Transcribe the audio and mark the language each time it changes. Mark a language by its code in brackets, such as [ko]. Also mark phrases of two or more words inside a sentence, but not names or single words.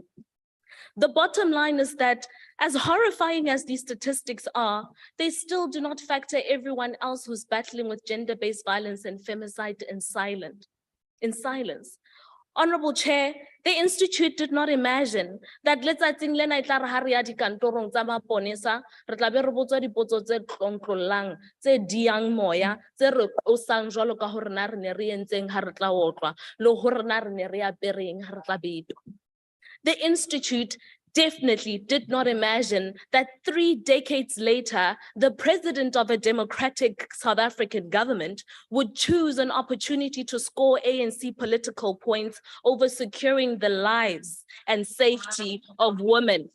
[en] The bottom line is that as horrifying as these statistics are, they still do not factor everyone else who's battling with gender-based violence and femicide in silence. Honourable Chair, the Institute did not imagine that let's say [st] lena itla re ha re ya dikantorong tsa maponesa re tla be re botswa dipotso tse tlontlollang tse diang moya tse re qosang jwalo ka hore na re ne re entseng ha re tla otlwa le hore na re ne re apereng ha re tla betwa. [en] The Institute definitely did not imagine that 3 decades later, the president of a democratic South African government would choose an opportunity to score ANC political points over securing the lives and safety of women.